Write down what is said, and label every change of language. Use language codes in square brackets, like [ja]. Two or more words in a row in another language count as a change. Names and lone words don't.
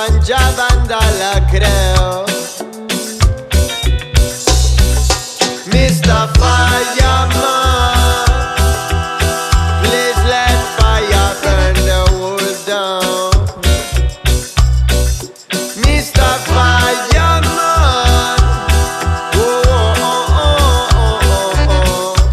[ca] penjaven de la creu. [en] Mr FireMan, please let fire burn the world down. Mr FireMan, oh, oh, oh, oh, oh, oh.